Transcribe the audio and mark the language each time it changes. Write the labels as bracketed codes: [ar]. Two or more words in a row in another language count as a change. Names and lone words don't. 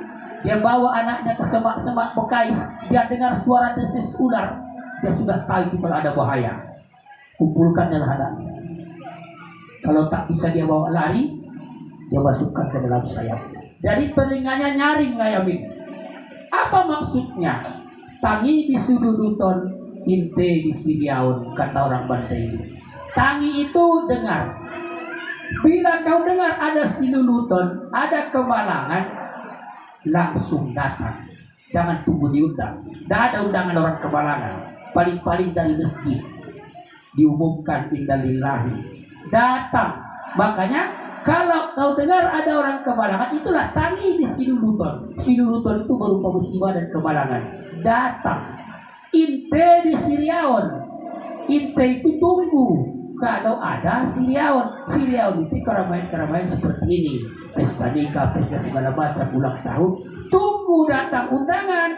[id] Dia bawa anaknya ke semak-semak Bekais. Dia dengar suara desis ular. Dia sudah tahu itu kalau ada bahaya. Kumpulkanlah anaknya. Kalau tak bisa dia bawa lari, dia masukkan ke dalam sayapnya. Dari telinganya nyaring ayam ini. Apa maksudnya? [btm] Tangi di sududuton, inte di siriaun, [id] kata orang Banda ini. Tangi itu dengar. Bila kau dengar ada sinuluton, ada kemalangan, langsung datang. Jangan tunggu diundang. Tidak ada undangan orang kemalangan. Paling-paling dari masjid diumumkan innalillahi. Datang. Makanya kalau kau dengar ada orang kemalangan, itulah [btm] tangi di sinuluton. [id] Sinuluton itu berupa musibah dan kemalangan. Datang. [btm] Inte di siriaun. [id] Inte itu tunggu. Kalau ada siriaun itu keramaian-keramaian seperti ini, pesta nikah, pesta segala macam, ulang tahun, tunggu datang undangan.